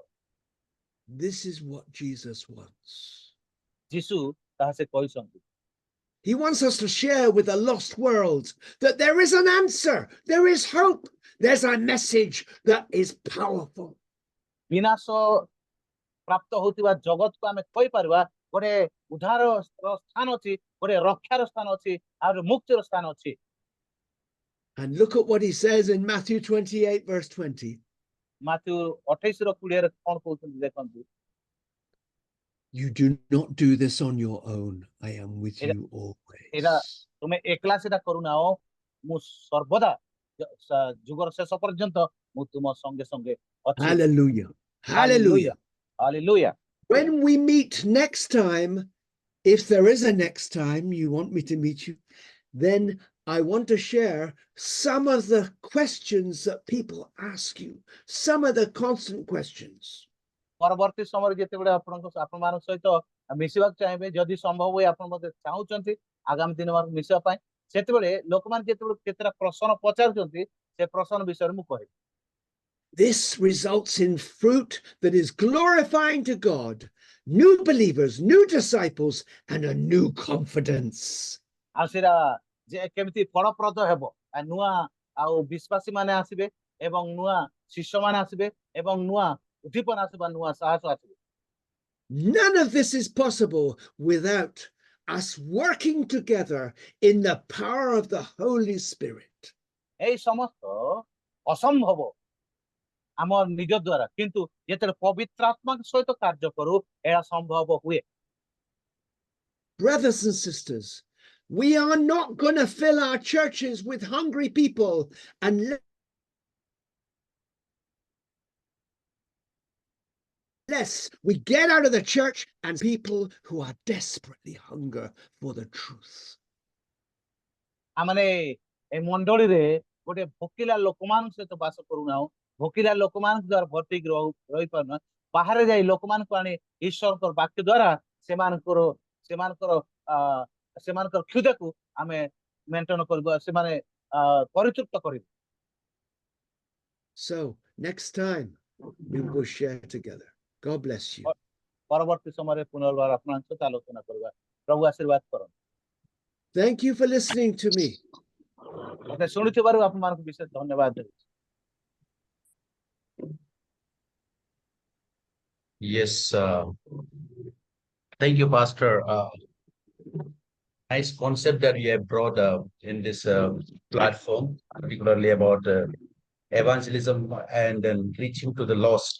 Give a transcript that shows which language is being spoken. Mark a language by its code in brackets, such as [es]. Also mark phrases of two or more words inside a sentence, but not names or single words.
[en] This is what Jesus wants. [or] ଯୀଶୁ ତାହା ସେ କହିଛନ୍ତି। [en] He wants us to share with the lost world that there is an answer, there is hope, there's a message that is powerful. [or] ବିନାଶ ପ୍ରାପ୍ତ ହଉଥିବା ଜଗତକୁ ଆମେ କହିପାରିବା ଗୋଟେ ଉଦ୍ଧାର ସ୍ଥାନ ଅଛି, ଗୋଟେ ରକ୍ଷାର ସ୍ଥାନ ଅଛି, ଆଉ ଗୋଟେ ମୁକ୍ତିର ସ୍ଥାନ ଅଛି। [en] And look at what he says in Matthew 28, verse 20. [or] ମାଥ୍ୟୁ 28:20 ରେ କଣ କହୁଛନ୍ତି ଦେଖନ୍ତୁ। [en] You do not do this on your own. I am with [or] ଏଇଟା [en] you always. [or] ଏଇଟା ତୁମେ ଏକଲା ସେଟା କରୁନାହ, ମୁଁ ସର୍ବଦା ଯୁଗର ଶେଷ ପର୍ଯ୍ୟନ୍ତ ମୁଁ ତୁମ ସଙ୍ଗେ ସଙ୍ଗେ ଅଛି। [en] Hallelujah. [or] ହାଲେଲୁୟା, [en] Hallelujah. [or] ହାଲେଲୁୟା। [en] When we meet next time, if there is a next time you want me to meet you, then I want to share some of the questions that people ask you, some of the constant questions. [or] ପରବର୍ତ୍ତୀ ସମୟରେ ଯେତେବେଳେ ଆପଣମାନଙ୍କ ସହିତ ମିଶିବାକୁ ଚାହିଁବେ, ଯଦି ସମ୍ଭବ ହୁଏ ଆପଣ ମଧ୍ୟ ଚାହୁଁଛନ୍ତି ଆଗାମୀ ଦିନ ମିଶିବା ପାଇଁ, ସେତେବେଳେ ଲୋକମାନେ ଯେତେବେଳେ କେତେଟା ପ୍ରଶ୍ନ ପଚାରୁଛନ୍ତି ସେ ପ୍ରଶ୍ନ ବିଷୟରେ ମୁଁ କହିବି। [en] This results in fruit that is glorifying to God, new believers, new disciples, and a new confidence. [or] ଆଉ ସେଟା ଯେ କେମିତି ଫଳପ୍ରଦ ହେବ, ନୂଆ ଆଉ ବିଶ୍ୱାସୀ ମାନେ ଆସିବେ ଏବଂ ନୂଆ ଶିଷ୍ୟ ମାନେ ଆସିବେ ଏବଂ ନୂଆ ଉଦ୍ଦୀପନା ଆସିବ, ନୂଆ ସାହସ ଆସିବ। [en] None of this is possible without us working together in the power of the Holy Spirit. [or] ଏଇ ସମସ୍ତ ଅସମ୍ଭବ ଆମ ନିଜ ଦ୍ୱାରା, କିନ୍ତୁ ଯେତେବେଳେ ପବିତ୍ର ଆତ୍ମାଙ୍କ ସହିତ କାର୍ଯ୍ୟ କରୁ ଏହା ସମ୍ଭବ ହୁଏ। [en] Brothers and sisters, we are not going to fill our churches with hungry people unless we get out of the church and people who are desperately hunger for the truth. [or] ଆମେ ଏ ମଣ୍ଡଳୀରେ ଗୋଟେ ଭୋକିଲା ଲୋକମାନଙ୍କ ସହିତ ବାସ କରୁନାହୁଁ, ଭୋକିଲା ଲୋକମାନଙ୍କ ଦ୍ୱାରା ଭର୍ତ୍ତି ରହିପାରୁନା। ବାହାରେ ଯାଇ ଲୋକମାନଙ୍କୁ ଆଣି ଈଶ୍ୱରଙ୍କର ବାକ୍ୟ ଦ୍ୱାରା ସେମାନଙ୍କର ସେମାନଙ୍କର ସେମାନଙ୍କର କ୍ଷୁଧାକୁ ଆମେ ମେଣ୍ଟନ କରିବା, ସେମାନେ ପରିତୃପ୍ତ କରିବେ। [en] So next time we will share together. God bless you. [or] ପରବର୍ତ୍ତୀ ସମୟରେ ପୁନର୍ବାର ଆପଣଙ୍କ ସହିତ ଆଲୋଚନା କରିବା। ପ୍ରଭୁ ଆଶୀର୍ବାଦ କରନ୍ତୁ। [en] Thank you for listening to me. [or] ମତେ ଶୁଣିଥିବାରୁ ଆପଣମାନଙ୍କୁ ବିଶେଷ ଧନ୍ୟବାଦ ଦେଉଛି। [en] Yes, thank you, Pastor. Nice concept that you have brought in this platform, particularly about evangelism and then reaching to the lost.